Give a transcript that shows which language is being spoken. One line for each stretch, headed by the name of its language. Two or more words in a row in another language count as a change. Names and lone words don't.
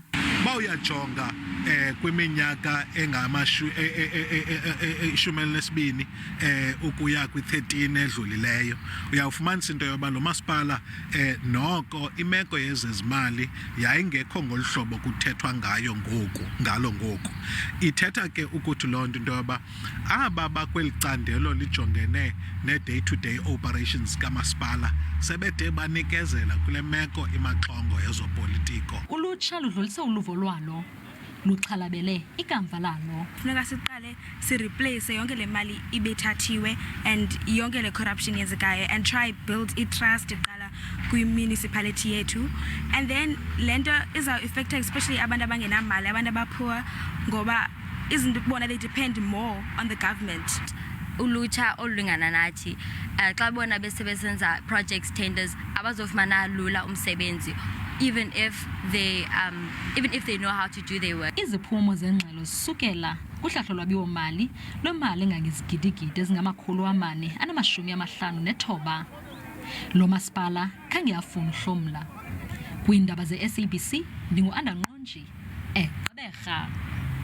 Xhosa: Bawuyajonga kwiminyaka engama-12 ukuya kwi-13 edlulileyo uyawufumanisa into yoba lo masipala noko imeko yezezimali yayingekho ngolu hlobo kuthethwa ngalo ngoku. Ithetha ke ukuthi loo nto into yoba aba bakweli candelo lijongene ne-
English: day-to-day operations
Xhosa: kamasipala sebede banikezela kule meko imaxongo yezopolitiko. Ulutsha ludlulisa uluvo lwalo luxhalabele ikamva lalo. Funeka siqale sireplace yonke le mali ibethathiwe and yonke le corruption yenzekayo and
English: try build
Xhosa: i-trust iqala kwi-municipality yethu,
English: and then
Xhosa: lento iza-affecta especially abantu abangenamali, abantu abapoor, ngoba izinto bona
English: they depend more on the government.
Xhosa: Ulutsha olulingana nathi xa bona besebenza
English: projects tenders
Xhosa: abazofumana lula umsebenzi
English: even if they know how to do their work.
Xhosa: Iziphumo zengxelo zisukela kuhlahlo lwabiwo-mali lwemali engangezigidigidi ezingama-459. Lo masipala khange afune uhlomla. Kwiindaba ze-SABC ndingu-Gqeberha.